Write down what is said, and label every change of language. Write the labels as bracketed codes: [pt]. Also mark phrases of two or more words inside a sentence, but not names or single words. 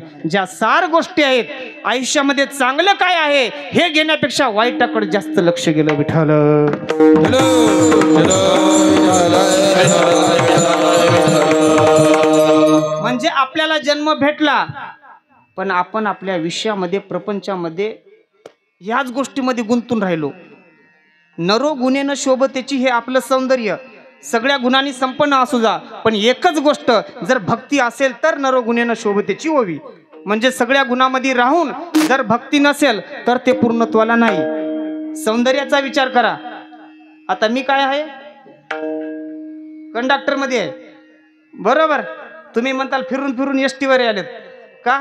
[mr] ज्या सार गोष्टी आहेत आयुष्यामध्ये, चांगलं काय आहे हे घेण्यापेक्षा वाईटाकडे जास्त लक्ष गेलं. विठ्ठल म्हणजे आपल्याला जन्म भेटला, पण आपण आपल्या विषयामध्ये, प्रपंचामध्ये ह्याच गोष्टीमध्ये गुंतून राहिलो. [sa] नरो गुणेन शोभतेची [mr] हे आपलं सौंदर्य, सगळ्या गुणांनी संपन्न असू जा, पण एकच गोष्ट जर भक्ती असेल तर [sa] नरो गुणेन शोभतेची [mr] ओवी. म्हणजे सगळ्या गुणांमध्ये राहून जर भक्ती नसेल तर ते पूर्णत्वाला नाही. सौंदर्याचा विचार करा. आता मी काय आहे, कंडक्टर मध्ये आहे, बरोबर. तुम्ही म्हणताल फिरून फिरून एसटीवर आलेत का?